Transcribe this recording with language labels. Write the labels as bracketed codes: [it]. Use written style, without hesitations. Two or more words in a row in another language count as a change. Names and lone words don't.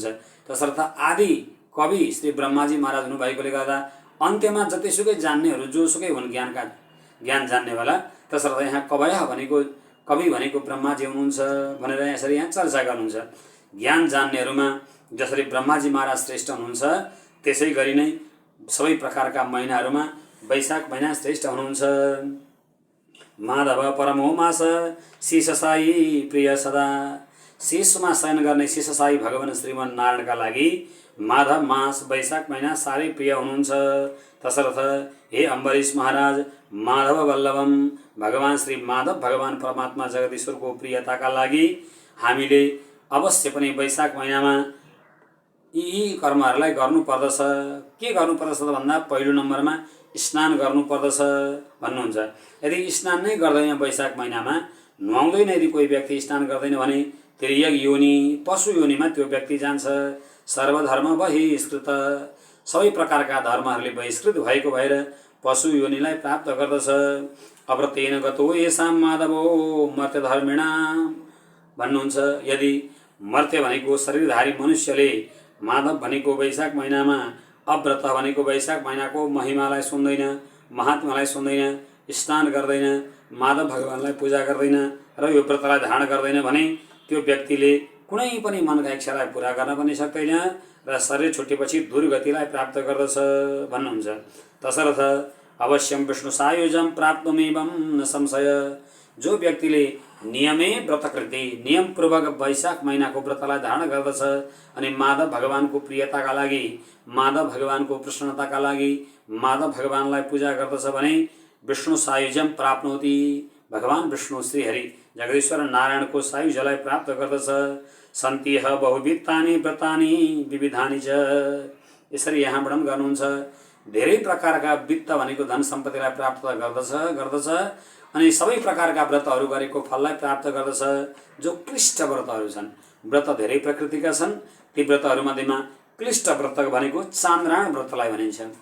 [ne] तसर्थ आदि कवि श्री ब्रह्माजी महाराज हुनुभएकोले गर्दा अन्त्यमा जतिसुकै जान्नेहरू जोसुकै हुन् ज्ञान जान्नेवाला, तसर्थ यहाँ कवय भनेको कवि भनेको ब्रह्माजी हुनुहुन्छ भनेर यसरी यहाँ चर्चा गर्नुहुन्छ। ज्ञान जान्नेहरूमा जसरी ब्रह्माजी महाराज श्रेष्ठ हुनुहुन्छ त्यसै गरी नै सबै प्रकारका महिनाहरूमा वैशाख महिना श्रेष्ठ हुनुहुन्छ। [sa] माधव परमो मास शेषसायी प्रिय सदा। [ne] शेषमा शयन गर्ने शेषसायी भगवान श्रीमन नारायणका लागि माधव मास वैशाख महिना साह्रै प्रिय हुनुहुन्छ। तसर्थ हे अम्बरीश महाराज [sa] माधव वल्लभम। [ne] भगवान श्री माधव भगवान परमात्मा जगदीश्वरको प्रियताका लागि हामीले अवश्य पनि वैशाख महिनामा यी कर्महरूलाई गर्नुपर्दछ। के गर्नुपर्दछ भन्दा पहिलो नम्बरमा स्नान गर्नुपर्दछ भन्नुहुन्छ। यदि स्नान नै गर्दैन वैशाख महिनामा, नुहाउँदैन यदि कोही व्यक्ति स्नान गर्दैन भने तिर्यक योनि पशु योनिमा त्यो व्यक्ति जान्छ। [sa] सर्वधर्म बहिष्कृत। [ne] सबै प्रकारका धर्महरूले बहिष्कृत भएको भएर पशु योनिलाई प्राप्त गर्दछ। [sa] अव्रतेन गतो येषां माधवो मर्त्यधर्मिणा भन्नुहुन्छ। [ne] यदि मर्त्य भनेको शरीरधारी मनुष्यले माधव भनेको वैशाख महिनामा अव्रत भनेको वैशाख महिनाको महिमालाई सुन्दैन, महात्मालाई सुन्दैन, स्नान गर्दैन, माधव भगवानलाई पूजा गर्दैन र यो व्रतलाई धारण गर्दैन भने त्यो व्यक्तिले कुनै पनि मनका इच्छालाई पूरा गर्न पनि सक्दैन र शरीर छुटेपछि दुर्गतिलाई प्राप्त गर्दछ भन्नुहुन्छ। [sa] तसर्थ अवश्यम विष्णु सायुजम प्राप्तमेवं न संशय। [ne] जो व्यक्तिले [sa] नियमे व्रतकृति [ne] नियमपूर्वक वैशाख महिनाको व्रतलाई धारण गर्दछ अनि माधव भगवानको प्रियताका लागि, माधव भगवानको प्रसन्नताका लागि माधव भगवानलाई पूजा गर्दछ भने [sa] विष्णु सायुज्यम प्राप्नोति। [ne] भगवान विष्णु श्रीहरि जगदीश्वर नारायणको सायुज्यलाई प्राप्त गर्दछ। [sa] सन्तिह बहुवित्तानि व्रतानि विविधानि च। [ne] यसरी यहाँ वर्णन गर्नुहुन्छ। धेरै प्रकारका वित्त भनेको धन सम्पत्तिलाई प्राप्त गर्दछ अनि सबै प्रकारका व्रतहरू गरेको फललाई प्राप्त गर्दछ। जो क्लिष्ट व्रतहरू छन्, व्रत धेरै प्रकृतिका छन्, ती व्रतहरूमध्येमा क्लिष्ट व्रत भनेको चान्द्रायण व्रतलाई भनिन्छ।